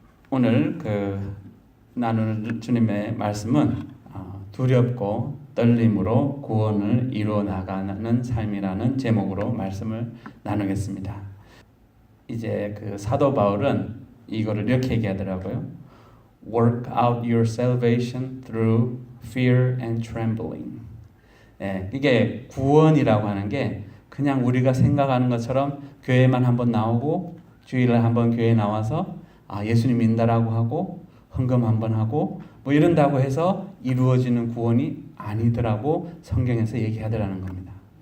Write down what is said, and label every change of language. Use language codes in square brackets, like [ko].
[ko] 오늘 나눌 주님의 말씀은 두렵고 떨림으로 구원을 이루어 나가는 삶이라는 제목으로 말씀을 나누겠습니다. 이제 사도 바울은 이거를 이렇게 얘기하더라고요. [en] Work out your salvation through fear and trembling. [ko] 이게 구원이라고 하는 게 그냥 우리가 생각하는 것처럼 교회만 한번 나오고 주일에 한번 교회에 나와서 예수님 믿는다라고 하고 헌금 한번 하고 뭐 이런다고 해서 이루어지는 구원이 아니더라고 성경에서 얘기하더라는 겁니다.